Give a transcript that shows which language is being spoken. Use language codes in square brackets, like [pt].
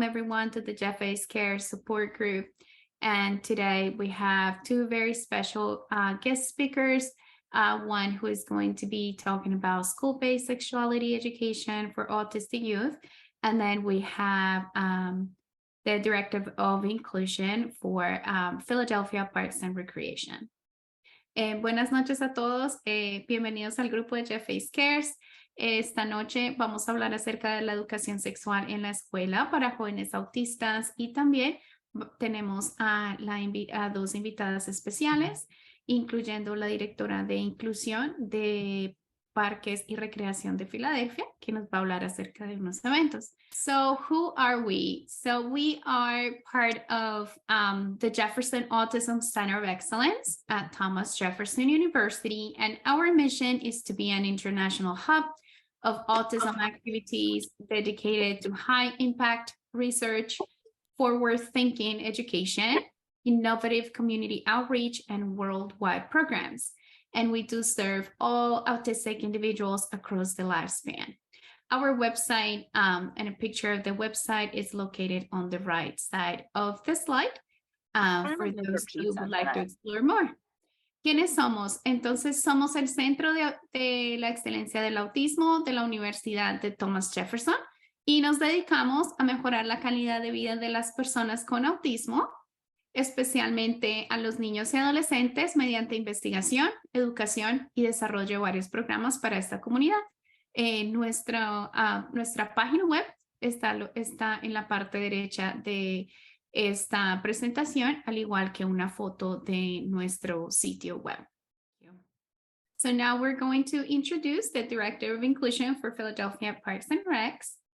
[en] Everyone to the JeffACE Care Support Group. And today we have two very special guest speakers. One who is going to be talking about school-based sexuality education for autistic youth. And then we have the Director of Inclusion for Philadelphia Parks and Recreation. [es] Buenas noches a todos, bienvenidos al grupo de JeffACE Cares. Esta noche vamos a hablar acerca de la educación sexual en la escuela para jóvenes autistas y también tenemos a dos invitadas especiales, incluyendo la directora de inclusión de Parques y Recreación de Filadelfia, que nos va a hablar acerca de unos eventos. [en] So who are we? So we are part of the Jefferson Autism Center of Excellence at Thomas Jefferson University, and our mission is to be an international hub of autism activities dedicated to high impact research, forward thinking education, innovative community outreach, and worldwide programs. And we do serve all autistic individuals across the lifespan. Our website and a picture of the website is located on the right side of the slide for those who would like to explore more. [es] ¿Quiénes somos? Entonces, somos el Centro de la Excelencia del Autismo de la Universidad de Thomas Jefferson y nos dedicamos a mejorar la calidad de vida de las personas con autismo, especialmente a los niños y adolescentes mediante investigación, educación y desarrollo de varios programas para esta comunidad. Nuestra página web está en la parte derecha de esta presentación, al igual que una foto de nuestro sitio web. [en] So now we're going to introduce the Director of Inclusion for Philadelphia Parks and Recs.